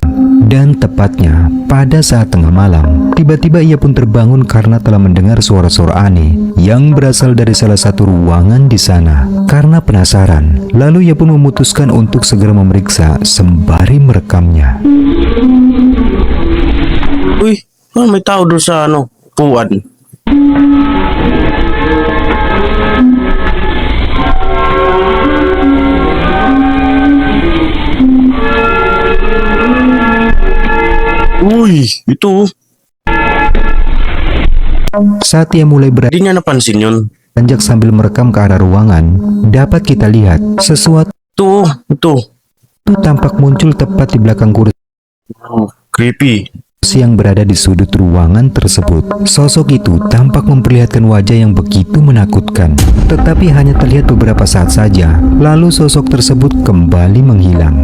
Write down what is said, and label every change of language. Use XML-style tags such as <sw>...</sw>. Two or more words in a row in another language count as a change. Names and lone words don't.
<id>Dan tepatnya pada saat tengah malam, tiba-tiba ia pun terbangun karena telah mendengar suara-suara aneh yang berasal dari salah satu ruangan di sana. Karena penasaran, lalu ia pun memutuskan untuk segera memeriksa sembari merekamnya.</id> <tl>Uy, may tao doon sa puwan. Uy,</tl> <id>itu. Saat ia mulai</id> <tl>Di niya napansin yun.</tl> <id>beranjak sambil merekam ke arah ruangan, dapat kita lihat sesuatu</id> <tl>Ito.</tl> <id>tampak muncul tepat di belakang kursi</id> <en>Oh, creepy.</en> <id>yang berada di sudut ruangan tersebut. Sosok itu tampak memperlihatkan wajah yang begitu menakutkan, tetapi hanya terlihat beberapa saat saja, lalu sosok tersebut kembali menghilang.</id>